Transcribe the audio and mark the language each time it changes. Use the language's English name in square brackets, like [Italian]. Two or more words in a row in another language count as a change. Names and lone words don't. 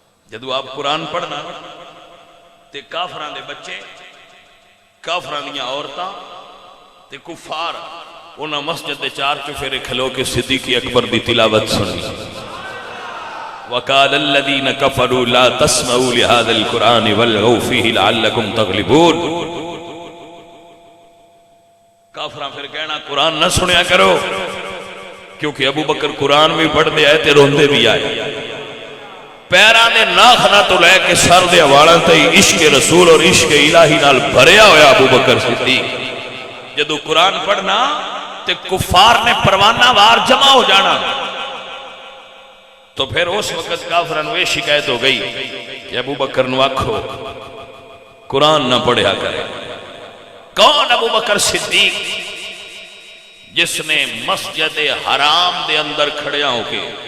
[Punjabi] جدو آپ قرآن پڑھنا تے کافران دے بچے کافران دیاں عورتاں تے کفار انہاں مسجد دے چار چفیرے کھلو کے صدیق اکبر دی تلاوت سنی [Arabic] وَقَالَ الَّذِينَ كَفَرُوا لَا تَسْمَعُوا لِهَذَا الْقُرْآنِ وَالْغَوْا فِيهِ لَعَلَّكُمْ تَغْلِبُونَ [Punjabi] کافران پھر کہنا قرآن نہ سنیا کرو کیونکہ ابو بکر قرآن بھی پڑھ دے آئے تے روندے بھی آئے پیران دے ناخنا تو لے کے سر دے حوالہ تے عشق رسول اور عشق الہی نال بھریا ہویا ابو بکر صدیق جدو قرآن پڑھنا تے کفار نے پروانہ وار جمع ہو جانا تو پھر اس وقت کافران وہ شکایت ہو گئی کہ ابو بکر نو آکھو قرآن نہ پڑھیا کرے کون ابو بکر صدیق جس نے مسجد حرام دے اندر کھڑیا ہو کے